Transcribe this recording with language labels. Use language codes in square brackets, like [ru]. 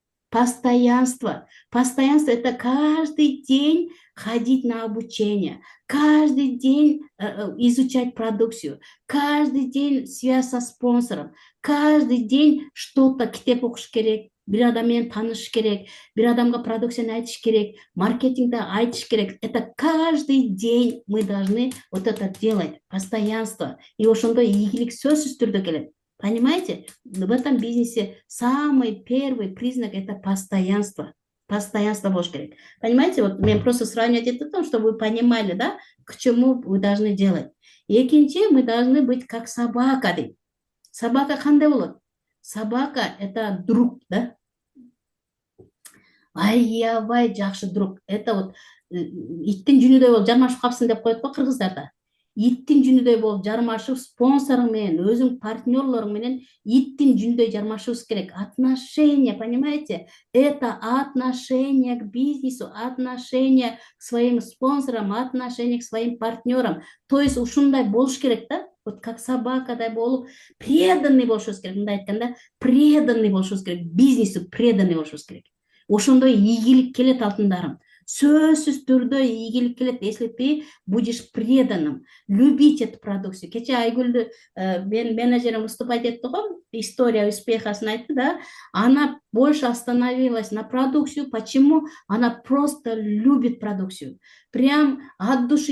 [ru] Постоянство. Постоянство – это каждый день ходить на обучение, каждый день изучать продукцию, каждый день связь со спонсором, каждый день что-то [ky] китеп окуш керек, бир адам менен таанышыш керек, бир адамга продукцияны айтыш керек, [ru] маркетингде айтыш керек. Это каждый день мы должны вот это делать, постоянство. [ky] И ошондой ийгилик сөзсүз түрдө келет. [ru] Понимаете? В этом бизнесе самый первый признак – это постоянство. [ky] Постоянство болуш керек. [ru] Понимаете? Вот мен просто сравнивать это том, чтобы вы понимали, да, к чему вы должны делать. Экинчи, мы должны быть как собака. [ky] Собака кандай болот? [ru] Собака – это друг, да? [ky] Аябай жакшы друг. [ru] Это вот [ky] иттин жүнүдөй болуп жармашып калпсың деп коет го кыргыздарда. Иттин жүнүдөй болуп жармашып, спонсоруң менен, өзүң партнерлоруң менен иттин жүнүдөй жармашыбыз керек. [ru] Отношения, понимаете? Это отношение к бизнесу, отношение к своим спонсорам, отношение к своим партнерам. То есть [ky] ушундай болуш керек, да? Вот как собакадай болуп, преданный болушубуз керек. Мындай айтканда, преданный болушубуз керек. Бизнесу преданный болушубуз керек. Ошондой ийгилик келет, алтындарым. Сөзсүз түрдө ийгилик келет. [ru] Если ты будешь преданным, любить эту продукцию. [ky] Кече Айгүлдү мен менеджерим выступать этти го, история успехасын айтты, да. [ru] Она больше остановилась на продукцию. Почему? Она просто любит продукцию. Прям от души.